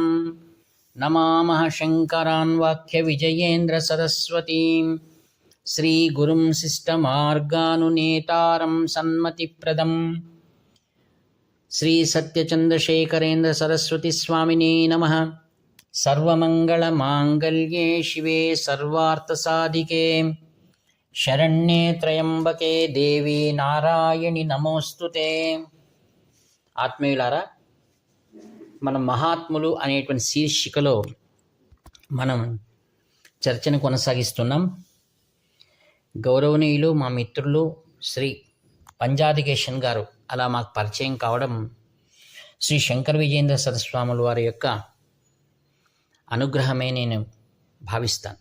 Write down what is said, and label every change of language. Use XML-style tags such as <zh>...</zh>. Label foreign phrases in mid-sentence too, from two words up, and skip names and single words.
<sa>नमामः शङ्करान् वाक्यविजयेन्द्रसरस्वतीं श्रीगुरुं शिष्टमार्गानुनेतारं सन्मतिप्रदं श्रीसत्यचन्द्रशेखरेन्द्रसरस्वतीस्वामिने नमः। सर्वमङ्गलमाङ्गल्ये शिवे सर्वार्थसाधिके शरण्ये त्र्यम्बके देवी नारायणि नमोस्तुते।</sa> <te>ఆత్మీయులారా, మనం మహాత్ములు అనేటువంటి శీర్షికలో మనం చర్చను కొనసాగిస్తున్నాం. గౌరవనీయులు మా మిత్రులు శ్రీ పంజాదికేశన్ గారు అలా మాకు పరిచయం కావడం శ్రీ శంకర విజయేంద్ర సరస్వాముల వారి యొక్క అనుగ్రహమే నేను భావిస్తాను.</te>